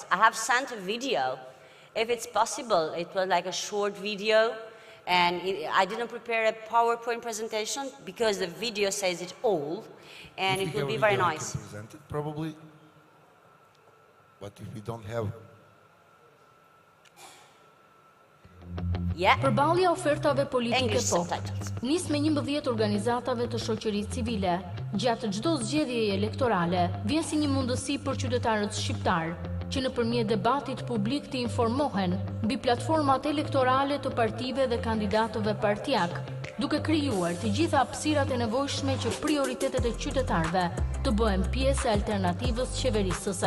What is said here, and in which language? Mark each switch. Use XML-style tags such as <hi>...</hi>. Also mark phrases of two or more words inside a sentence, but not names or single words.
<en>I have sent a video. If it's possible, it was like a short video, and I didn't prepare a PowerPoint presentation because the video says it all, and it will be very nice. We can present it, probably. But if we don't have...</en> <sq>Përballja ofertave politike</sq> <en>English POP subtitles.</en> <sq>nis me 11 organizatave të shoqërisë civile. Gjatë çdo zgjedhjeje elektorale vjen si një mundësi për qytetarët shqiptar që nëpërmjet debatit publik të informohen mbi platformat elektorale të partive dhe kandidatëve partijak, duke krijuar të gjitha hapësirat e nevojshme që prioritetet e qytetarëve të bëhen pjesë e alternativës qeverisëse.</sq>